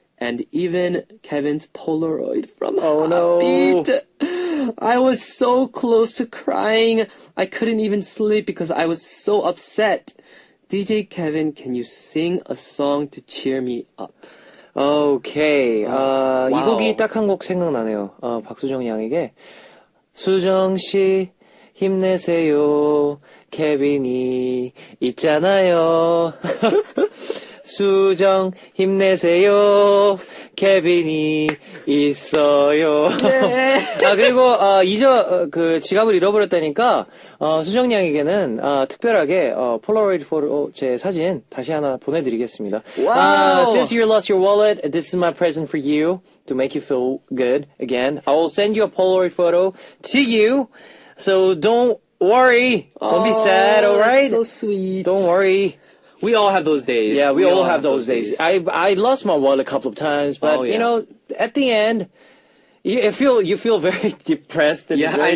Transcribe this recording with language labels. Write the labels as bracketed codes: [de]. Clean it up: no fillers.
[en] And even Kevin's Polaroid from no. Heartbeat. I was so close to crying. I couldn't even sleep because I was so upset. DJ Kevin, can you sing a song to cheer me up? Okay. 이 wow. [ko] 곡이 딱 한 곡 생각나네요. 박수정 양에게 수정 씨 힘내세요. 케빈이 있잖아요. 수정 힘내세요. 케빈이 있어요. 네. 그리고 지갑을 잃어버렸다니까 수정 양에게는 특별하게 폴라로이드 포토 제 사진 다시 하나 보내드리겠습니다. [en] Wow. Since you lost your wallet, this is my present for you to make you feel good again. I will send you a Polaroid photo to you, so don't worry. Don't be sad, alright? So sweet. Don't worry. We all have those days. Yeah, we all have those days. I lost my wallet a couple of times, but you know, at the end, you feel very depressed and very